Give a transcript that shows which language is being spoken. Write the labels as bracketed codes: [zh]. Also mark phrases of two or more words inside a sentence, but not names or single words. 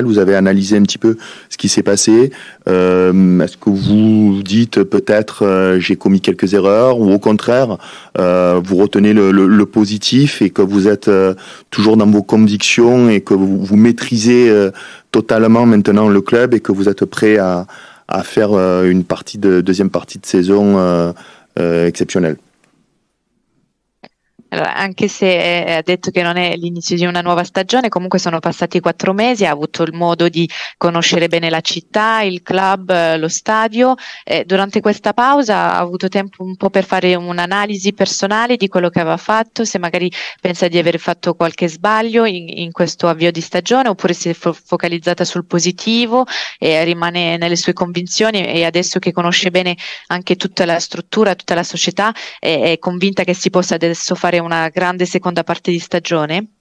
[fr] Vous avez analysé un petit peu ce qui s'est passé? Est-ce que vous dites peut-être j'ai commis quelques erreurs, ou au contraire vous retenez le positif et que vous êtes toujours dans vos convictions et que vous maîtrisez totalement maintenant le club et que vous êtes prêt à faire une deuxième partie de saison exceptionnelle? [it] Allora, anche se ha detto che non è l'inizio di una nuova stagione, comunque sono passati 4 mesi, ha avuto il modo di conoscere bene la città, il club, lo stadio. Durante questa pausa ha avuto tempo un po' per fare un'analisi personale di quello che aveva fatto, se magari pensa di aver fatto qualche sbaglio in questo avvio di stagione, oppure si è focalizzata sul positivo e rimane nelle sue convinzioni, e adesso che conosce bene anche tutta la struttura, tutta la società, è convinta che si possa adesso fare una grande seconda parte di stagione?